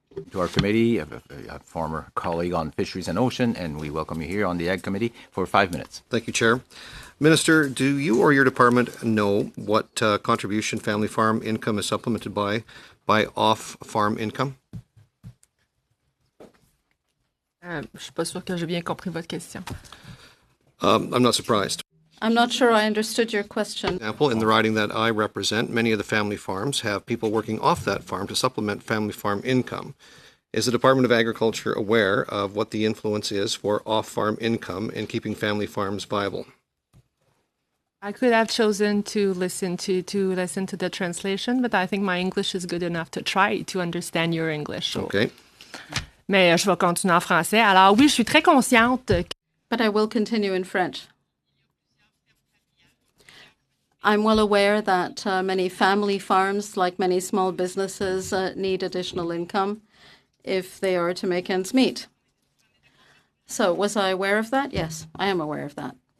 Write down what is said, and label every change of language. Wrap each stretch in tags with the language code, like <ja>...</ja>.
<en>To our committee, a former colleague on Fisheries and Ocean, and we welcome you here on the Ag Committee for 5 minutes. Thank you, Chair. Minister, do you or your department know what contribution family farm income is supplemented by off-farm income?</en> <fr>Je suis pas sûre que j'ai bien compris votre question.</fr> <en>I'm not surprised. I'm not sure I understood your question. For example, in the riding that I represent, many of the family farms have people working off that farm to supplement family farm income. Is the Department of Agriculture aware of what the influence is for off-farm income in keeping family farms viable? I could have chosen to listen to the translation, but I think my English is good enough to try to understand your English. So. Okay.</en> <fr>Mais je vais continuer en français. Alors oui, je suis très consciente.</fr> <en>But I will continue in French. I'm well aware that many family farms, like many small businesses, need additional income if they are to make ends meet. So was I aware of that? Yes, I am aware of that.</en>